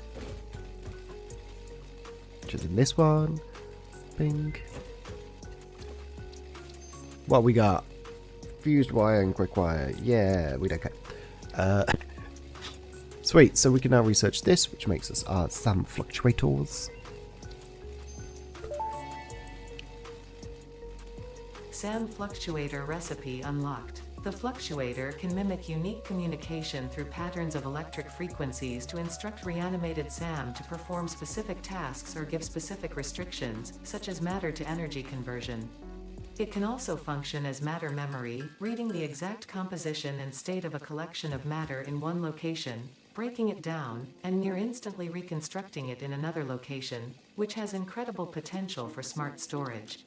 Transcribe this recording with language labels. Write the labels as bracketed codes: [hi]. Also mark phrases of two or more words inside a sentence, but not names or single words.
[en] Which is in this one. Bing. What we got? Fused wire and quick wire. Yeah, we don't care. Sweet, so we can now research this, which makes us our SAM fluctuators. SAM fluctuator recipe unlocked. The fluctuator can mimic unique communication through patterns of electric frequencies to instruct reanimated SAM to perform specific tasks or give specific restrictions, such as matter to energy conversion. It can also function as matter memory, reading the exact composition and state of a collection of matter in one location, breaking it down, and near instantly reconstructing it in another location, which has incredible potential for smart storage.